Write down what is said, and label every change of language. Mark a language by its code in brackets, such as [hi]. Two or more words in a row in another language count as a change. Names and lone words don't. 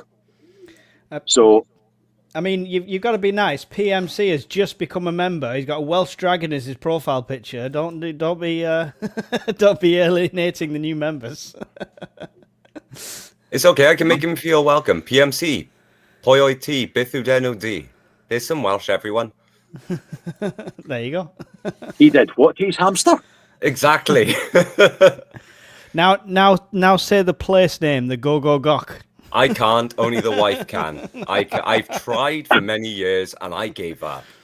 [en] So, I mean, you've got to be nice. PMC has just become a member. He's got a Welsh dragon as his profile picture. Don't be don't be alienating the new members. It's okay. I can make him feel welcome. PMC, [cy] Pwy oed ti? Beth yw enw di? [en] There's some Welsh, everyone. There you go. he did what to his hamster? Exactly. Now say the place name, the Go Go Gok. I can't. Only the wife can. I've tried for many years and I gave up.